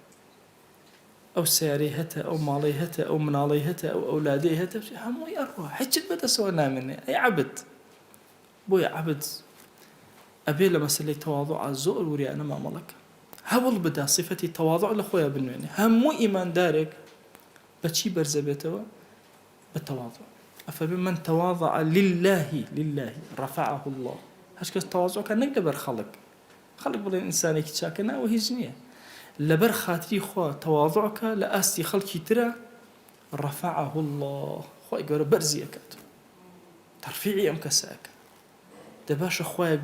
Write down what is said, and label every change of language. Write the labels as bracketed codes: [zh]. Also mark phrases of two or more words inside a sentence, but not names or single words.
[ckb] ئەو سیارەی هەتە، ئەو ماڵەی هەتە، ئەو مناڵەی هەتە، ئەو ئەولادەی هەتە، هەمووی ئەڕوا هیچت بەدەسەوە نامێنێ. ئەی عەبد، بۆیە عەبد ئەبێ لە مەسەلەی تەواضوع زۆر وریانە مامەڵەکە. هەوڵ بدە سیفەتی تەواضوع لە خۆیان بنوێنێ. هەموو ئیماندارێک بچی بەرزە بێتەوە بە تەواضع ئەفەرمێ [ar] من تواضع لله رفعه الله [ckb] هەر کەس تەواضعکە نەک لەبەر خەڵک بڵێن ئینسانێکی چاکە ناوە هیچ نییە لەبەر خاتری خوا تەواضعکە لە ئاستی خەڵکی ترە [ar] رفعه الله [ckb] خوای گەورە بەرزی ئەکات تەرفیعی ئەم کەسەکە دەباشە خوایەک